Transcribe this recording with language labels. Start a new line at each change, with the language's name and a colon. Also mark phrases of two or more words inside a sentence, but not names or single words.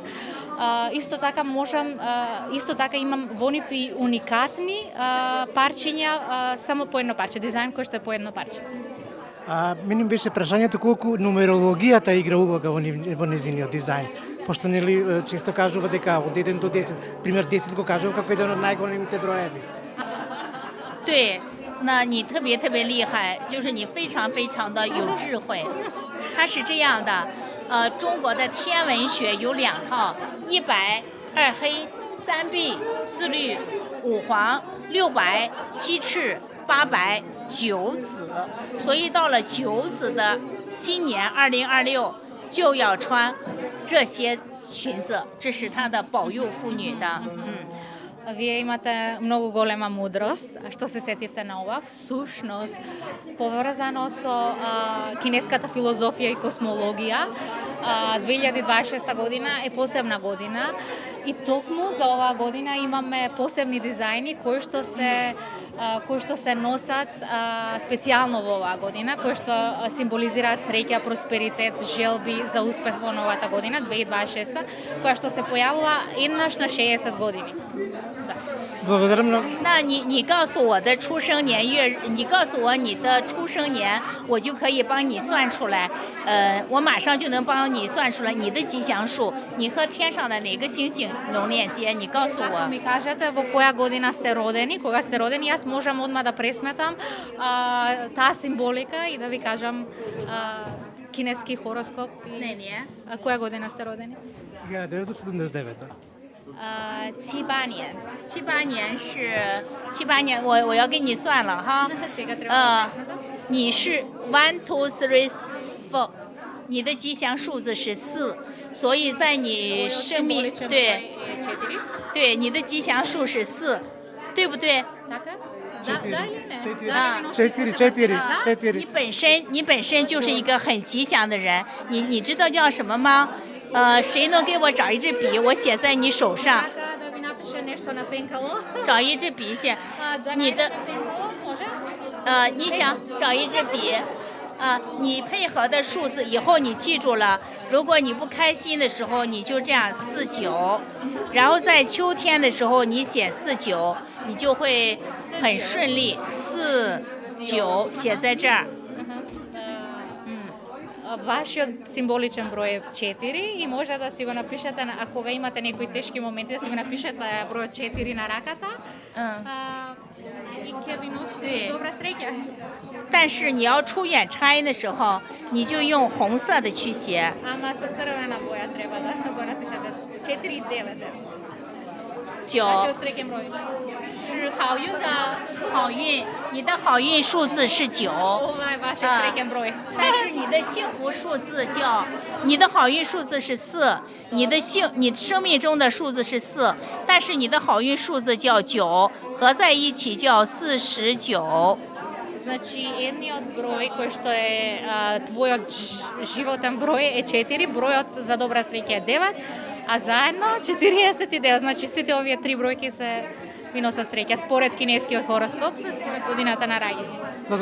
Macedonian: Исто така имам во нив и уникатни парчиња, само по едно парче, дизајн кој што е по едно парче. Мене беше прашањето колку нумерологијата игра улога во незиниот дизајн. Пошто нели често кажува дека од 1 до 10, пример 10 го кажува како еден од најголемите броеви.
Chinese: 对，那你特别厉害，就是你非常的有智慧。它是这样的，中国的天文学有2套，1白2黑3碧4绿5黄6白7赤8白9紫，所以到了9紫的今年2026就要穿这些裙子，这是它的保佑妇女的。
Macedonian: Вие имате многу голема мудрост, што се сетивте на ова. Всушност, поврзано со кинеската филозофија и космологија, 2026 година е посебна година и токму за оваа година имаме посебни дизајни кои што се носат специјално во оваа година, кои што символизираат среќа, просперитет, желби за успех во новата година, 2026, која што се појавува еднаш на 60 години. Благодаря много.
Chinese: 那你告诉我的出生年月日，你告诉我你的出生年，我就可以帮你算出来。我马上就能帮你算出来你的吉祥数，你和天上的哪个星星能链接？你告诉
Macedonian: Ако
Chinese: 我。
Macedonian: ми кажете во која година сте родени, кога сте родени, јас можам одма да пресметам таа символика и да ви кажам кинески хороскоп.
Chinese: 哪年？
Macedonian: Која година сте родени? 1979.
Chinese: 78 年。 78年，我要给你算了哈。
Macedonian: Сега треба да пресметам.
Chinese: 你是
English: one two three four，
Chinese: 你的吉祥数字是4，所以在你生命
Macedonian: Символичен
Chinese: 对
Macedonian: број е 4.
Chinese: 对，你的吉祥数是4，对不对？
Macedonian: Така? Да, да или не? Четири. Да, ви носите Четири, посебен четири. знак?
Chinese: 你 4. 本身就是一个很吉祥的人，你知道叫什么吗？谁能给我找一支笔，我写在你手上，
Macedonian: Така да ви напише нешто на пенкало.
Chinese: 找一支笔写。
Macedonian: Да
Chinese: 你
Macedonian: најдете
Chinese: 的
Macedonian: пенкало, може?
Chinese: 你想找一支笔，你配合的数字以后你记住了。如果你不开心的时候，你就这样49，然后在秋天的时候你写49，你就会很顺利。49写在这儿。
Macedonian: Вашиот символичен број е 4 и може да си го напишете, а кога имате некои тешки моменти, да си го напишете бројот 4 на раката и ќе ви носи добра среќа.
Chinese: 但是你要出远差的时候，你就用红色的去写。
Macedonian: Ама со црвена боја треба да го напишете. 4 и 9 е. 9 Вашиот среќен број.
Chinese: 是好运的，好运，你的好运数字是9。
Macedonian: ова е вашиот среќен број.
Chinese: 但是你的幸福数字叫，你的好运数字是4，你生命中的数字是4，但是你的好运数字叫9，合在一起叫49。
Macedonian: Значи, едниот број кој што е твојот животен број е 4, бројот за добра среќа е 9, а заедно 49. Значи, сите овие три бројки се ви носат среќа според кинескиот хороскоп, според годината на раѓање.